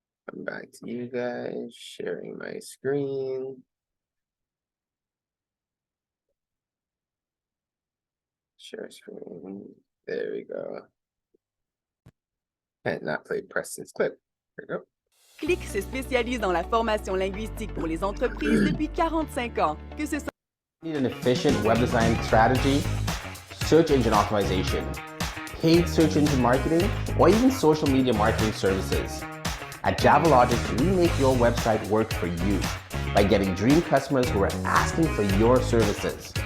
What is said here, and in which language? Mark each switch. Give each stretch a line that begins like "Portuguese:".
English: Come back to you guys, sharing my screen. Share screen. There we go. And not play Preston's clip. There we go.
French: Click se spécialise dans la formation linguistique pour les entreprises depuis 45 ans. Que ce soit
English: Need an efficient web design strategy, search engine optimization, paid search engine marketing, or even social media marketing services. At JavaLogic, we make your website work for you by getting dream customers who are asking for your services.